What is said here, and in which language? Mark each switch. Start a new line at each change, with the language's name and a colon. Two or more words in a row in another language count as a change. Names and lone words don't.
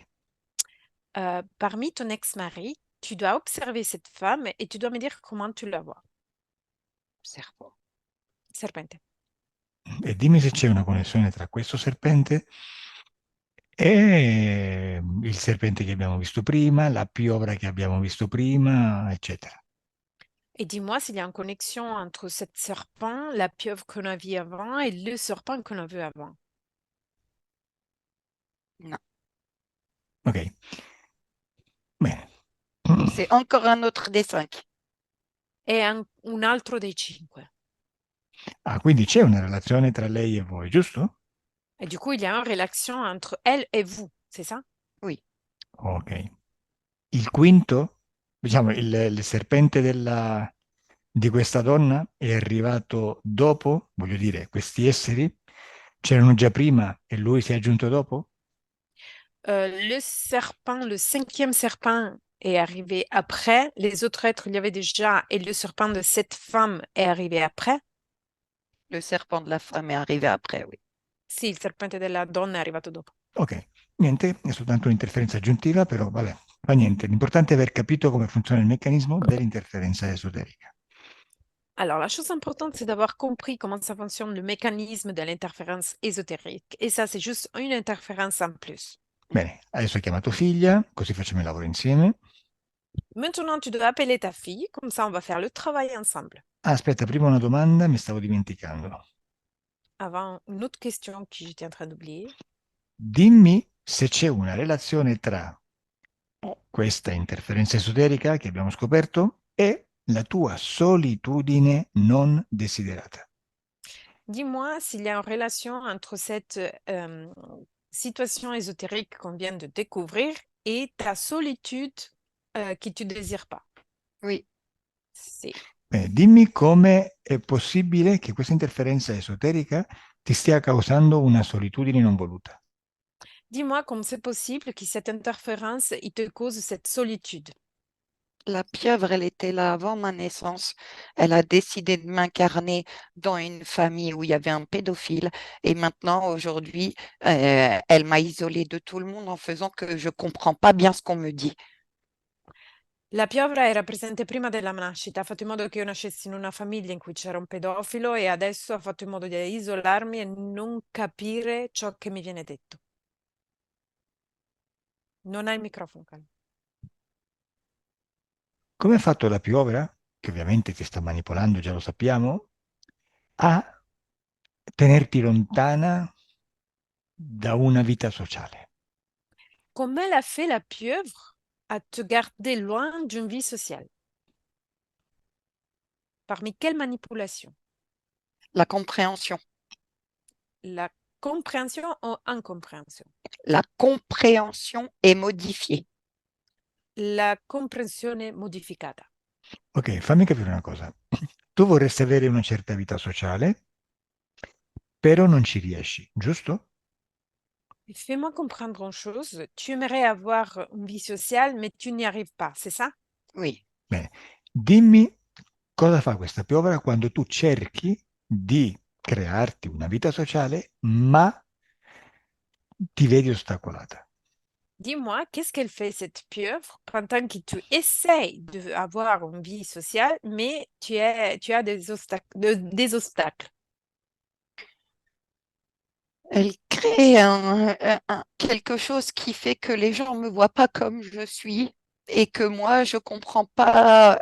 French: Parmi ton ex-mari, tu dois observer cette femme et tu dois me dire comment tu la vois. Serpent.
Italian: Serpente. E dimmi se c'è una connessione tra questo serpente e il serpente che abbiamo visto prima, la piovra che abbiamo visto prima, eccetera.
French: Et dis-moi s'il y a une connexion entre cette serpent, la pieuvre qu'on a vue avant et le serpent qu'on a vu avant. Non.
Italian: Ok. Bene.
French: C'est encore un autre des 5.
Italian: E un altro dei 5. Ah, quindi c'è una relazione tra lei e voi, giusto?
French: Et du coup, il y a une relation entre elle et vous, c'est ça? Oui. Ok.
Italian: Il quinto, diciamo, il serpente di questa donna è arrivato dopo, voglio dire, questi esseri c'erano già prima e lui si è aggiunto dopo?
French: Le serpent, le 5e serpent est arrivé après. Les autres êtres, il y avait déjà, et le serpent de cette femme est arrivé après. Le serpent de la femme est arrivé après, oui.
Italian: Sì, il serpente della donna è arrivato dopo. Ok, niente, è soltanto un'interferenza aggiuntiva, però vabbè, fa niente. L'importante è aver capito come funziona il meccanismo dell'interferenza esoterica.
French: Alors, la chose importante, c'est d'avoir compris comment ça fonctionne le mécanisme de l'interférence ésotérique. Et ça, c'est juste une interférence en plus.
Italian: Bene, adesso hai chiamato figlia, così facciamo il lavoro insieme.
French: Maintenant, tu dois appeler ta fille, comme ça, on va faire le travail ensemble.
Italian: Ah, aspetta, prima una domanda, mi stavo dimenticando.
French: Avant, une autre question que j'étais en train d'oublier.
Italian: Dimmi se c'è una relazione tra questa interferenza esoterica che abbiamo scoperto e la tua solitudine non desiderata.
French: Dis-moi s'il y a une relation entre cette situation ésotérique qu'on vient de découvrir et ta solitude que tu ne désires pas. Oui.
Italian: Sì. Dimmi come è possibile che questa interferenza esoterica ti stia causando una solitudine non voluta.
French: Dis-moi comment c'est possible que cette interférence il te cause cette solitude. La pieuvre, elle était là avant ma naissance. Elle a décidé de m'incarner dans une famille où il y avait un pédophile. Et maintenant, aujourd'hui, elle m'a isolée de tout le monde en faisant que je ne comprends pas bien ce qu'on me dit.
Italian: La piovra era presente prima della nascita, ha fatto in modo che io nascessi in una famiglia in cui c'era un pedofilo e adesso ha fatto in modo di isolarmi e non capire ciò che mi viene detto. Non hai il microfono, Carlo. Come ha fatto la piovra, che ovviamente ti sta manipolando, già lo sappiamo, a tenerti lontana da una vita sociale?
French: Comment elle a fait la pieuvre à te garder loin d'une vie sociale? Parmi quelles manipulations? La compréhension. La compréhension ou incompréhension? La compréhension est modifiée.
Italian: La comprensione modificata. Ok, fammi capire una cosa. Tu vorresti avere una certa vita sociale, però non ci riesci, giusto?
French: Fais-moi comprendre une chose. Tu aimerais avoir une vie sociale, mais tu n'y arrives pas, c'est ça? Oui.
Italian: Bene, dimmi cosa fa questa piovra quando tu cerchi di crearti una vita sociale, ma ti vedi ostacolata.
French: Dis-moi, qu'est-ce qu'elle fait, cette pieuvre, pendant que tu essayes d'avoir une vie sociale, mais tu as des obstacles. Elle crée quelque chose qui fait que les gens ne me voient pas comme je suis et que moi, je ne comprends pas.